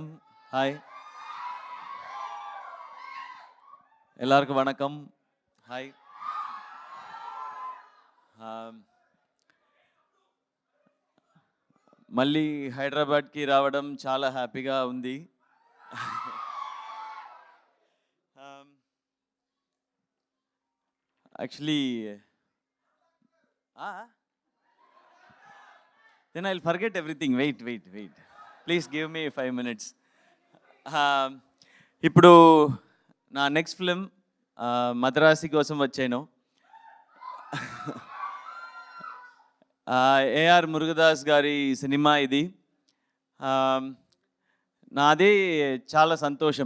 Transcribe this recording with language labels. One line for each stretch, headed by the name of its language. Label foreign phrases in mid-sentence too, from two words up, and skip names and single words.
Tamil: హాయ్ எல்லாருக்கும் வணக்கம்.
Telugu: హాయ్. మళ్ళీ హైదరాబాద్కి రావడం చాలా హ్యాపీగా ఉంది.
English: యాక్చువల్లీ then I'll forget everything. Wait. Please give me 5 minutes.
Telugu: ఇప్పుడు నా నెక్స్ట్ ఫిలిం మద్రాసి కోసం వచ్చాను. ఏఆర్ మురుగదాస్ గారి సినిమా ఇది. నాదే చాలా సంతోషం.